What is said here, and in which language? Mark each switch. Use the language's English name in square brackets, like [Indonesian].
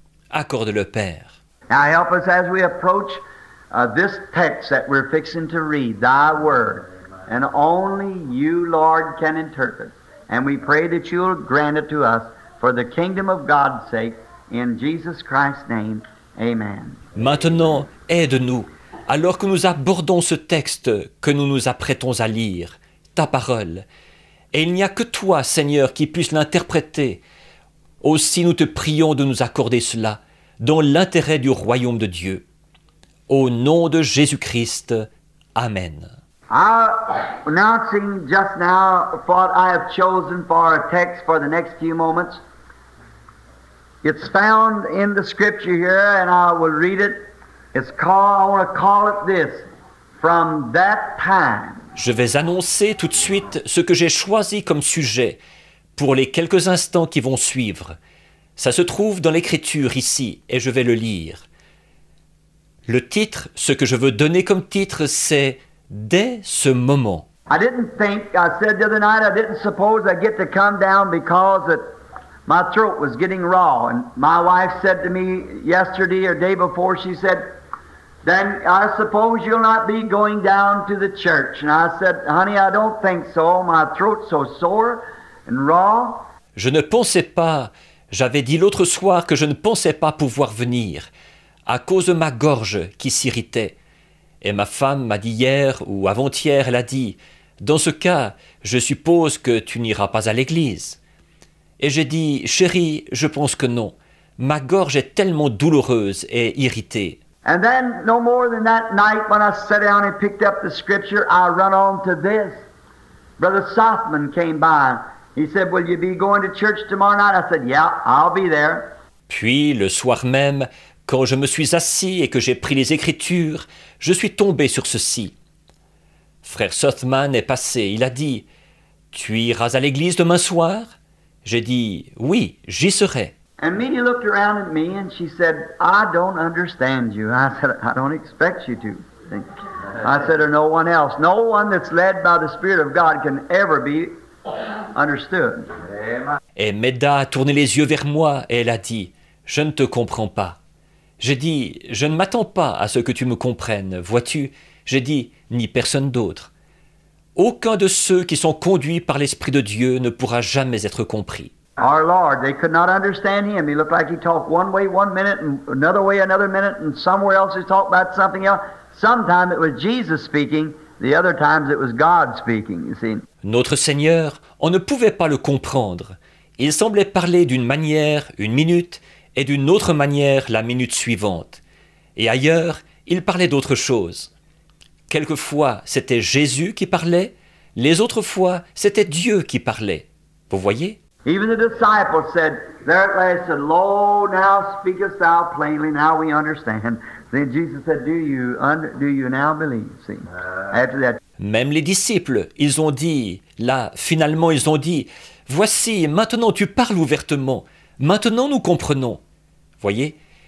[French] Accorde-le, Père. [English] Now help us as we approach this text that we're fixing to read, thy word. And only you, Lord, can interpret. And we pray that you'll grant it to us for the kingdom of God's sake. In Jesus Christ's name, amen. [French] Maintenant, aide-nous, alors que nous abordons ce texte que nous nous apprêtons à lire, ta parole. Et il n'y a que toi, Seigneur, qui puisse l'interpréter. Aussi nous te prions de nous accorder cela, dans l'intérêt du royaume de Dieu. Au nom de Jésus-Christ, Amen. [English] Announcing just now what I have chosen for a text for the next few moments. It's found in the scripture here, and I will read it. It's called, I want to call it this, from that time. [French] Je vais annoncer tout de suite ce que j'ai choisi comme sujet pour les quelques instants qui vont suivre. Ça se trouve dans l'Écriture ici, et je vais le lire. Le titre, ce que je veux donner comme titre, c'est « Dès ce moment ». [English] I didn't think, I said the other night, I didn't suppose I'd get to come down because my throat was getting raw. And my wife said to me yesterday or day before, she said, then I suppose you'll not be going down to the church. And I said, honey, I don't think so. My throat's so sore and raw. [French] Je ne pensais pas, j'avais dit l'autre soir que je ne pensais pas pouvoir venir, à cause de ma gorge qui s'irritait. Et ma femme m'a dit hier ou avant-hier, elle a dit, dans ce cas, je suppose que tu n'iras pas à l'église. Et j'ai dit, chérie, je pense que non. Ma gorge est tellement douloureuse et irritée. [English] And then, no more than that night, when I sat down and picked up the scripture, I run on to this. Brother Sothman came by. He said, will you be going to church tomorrow night? I said, yeah, I'll be there. [French] Puis, le soir même, quand je me suis assis et que j'ai pris les Écritures, je suis tombé sur ceci. Frère Sothman est passé, il a dit, tu iras à l'église demain soir? J'ai dit, oui, j'y serai. [English] And Minnie looked around at me and she said, I don't understand you. I said, I don't expect you to. I said, or no one else. No one that's led by the Spirit of God can ever be understood. [French] Et Meda a tourné les yeux vers moi et elle a dit, je ne te comprends pas. J'ai dit, je ne m'attends pas à ce que tu me comprennes, vois-tu? J'ai dit, ni personne d'autre. Aucun de ceux qui sont conduits par l'Esprit de Dieu ne pourra jamais être compris. [English] Our Lord, they could not understand him. He looked like he talked one way 1 minute and another way another minute, and somewhere else he talked about something else. Sometimes it was Jesus speaking, the other times it was God speaking, you see. [French] Notre Seigneur, on ne pouvait pas le comprendre. Il semblait parler d'une manière, 1 minute, et d'une autre manière la minute suivante. Et ailleurs, il parlait d'autre chose. Quelquefois, c'était Jésus qui parlait, les autres fois, c'était Dieu qui parlait. Vous voyez? [English] Even the disciples said, there at last said, Lo, now speakest thou plainly, now we understand. Then Jesus said, do you now believe? See, after that. [French] Même les disciples, ils ont dit, là, finalement, ils ont dit, voici, maintenant tu parles ouvertement, maintenant nous comprenons. Voyez?